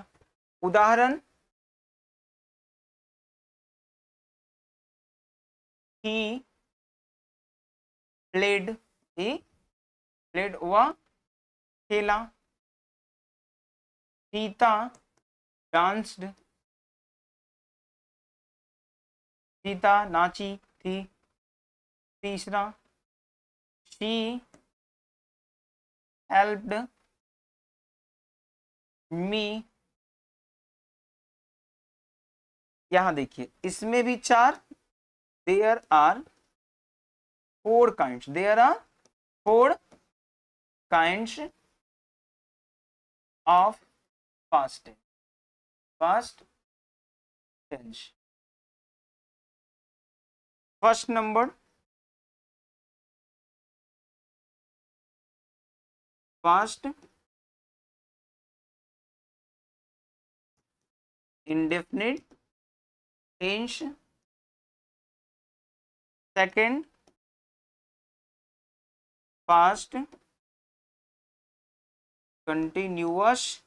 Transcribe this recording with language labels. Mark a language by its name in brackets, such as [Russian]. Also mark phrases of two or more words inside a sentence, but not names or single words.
[Hindi] उदाहरण, [English] he played, he played [Hindi] वह खेला, सीता डांस्ड, सीता नाची थी। [English] तीसरा, she helped me. [Hindi] यहां देखिए इसमें भी चार, [English] there are four kinds, there are four kinds of past tense, past tense. first number past indefinite tense, second past continuous